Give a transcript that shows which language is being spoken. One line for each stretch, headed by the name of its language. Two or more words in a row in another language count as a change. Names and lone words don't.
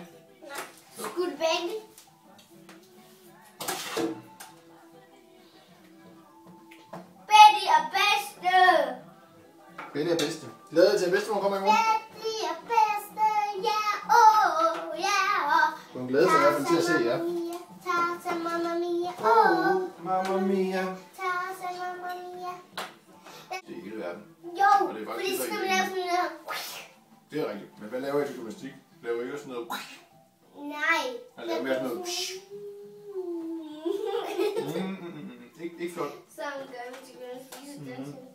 Danish: Nej. Skulle du være det? Betty er bedste. Betty er bedste. Glæder dig til, at bedstemor kommer i morgen? Betty er bedste, ja, ja. Hun glæder sig i hvert fald til at se jer.
Italian: Tata, mamma mia, Mamma mia. Tata, mamma mia.
Danish: Det er hele verden. Jo, Og det er fordi faktisk så skal ikke vi lave sådan noget. Det er rigtigt. Men hvad laver I til gymnastik? Laver I også sådan noget? Nej. Jeg laver mere sådan noget. Ikke flot. Sådan gør vi til gymnastik.